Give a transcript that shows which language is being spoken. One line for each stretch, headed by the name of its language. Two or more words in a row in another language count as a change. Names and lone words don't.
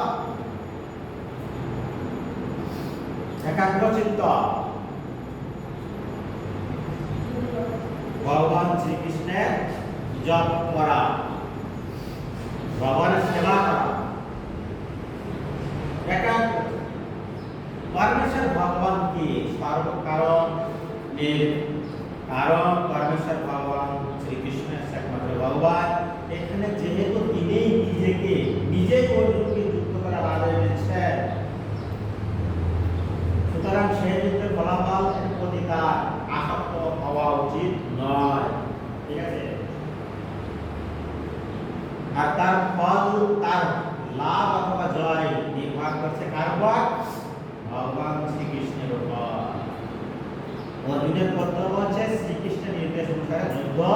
Bangla: একাগ্র চিত্ত ভগবান শ্রীকৃষ্ণের জপ করা ভগবানের সেবা করা একাগ্র
Hindi: परमेश्वर भगवान की सर्व कारण
Bangla: কারণ পরমেশ্বর ভগবান শ্রীকৃষ্ণ একমাত্র ভগবান এখানে যেহেতু তিনি নিজেই অর্জুনকে যুক্ত করার আদেশ দিচ্ছেন সুতরাং সেই যুদ্ধের ফলাফল প্রতি তার আসক্ত হওয়া উচিত নয় ঠিক আছে আর তার ফল তার লাভ অথবা জয় নির্ভর করছে কার উপর ভগবান শ্রীকৃষ্ণের উপর অর্জুনের কর্তব্য হচ্ছে শ্রীকৃষ্ণের নির্দেশ অনুসারে যুদ্ধ